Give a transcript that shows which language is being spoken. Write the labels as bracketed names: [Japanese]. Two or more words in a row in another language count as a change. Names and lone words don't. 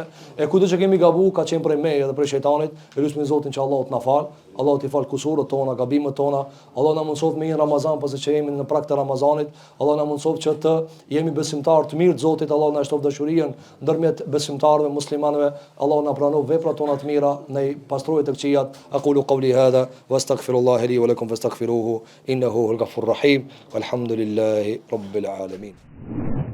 [Albanian] E kudo që kemi gabu ka qenë prej meje edhe prej shejtanit. Elusim Zotin që Allahu të na fal, Allahu t'i fal kusurët tona, gabimet tona. Allahu na mundsof me një Ramazan pasi që jemi në prag të Ramazanit. Allahu na mundsof që të jemi besimtar të mirë të Zotit. Allahu na shtof dashurinë ndërmjet besimtarëve muslimanëve. Allahu na pranon veprat tona të mira, ne pastrojë të këqijat. [Arabic] أقول قولي هذا وأستغفر الله لي ولكم فاستغفروه إنه هو الغفور الرحيم. والحمد لله رب العالمين.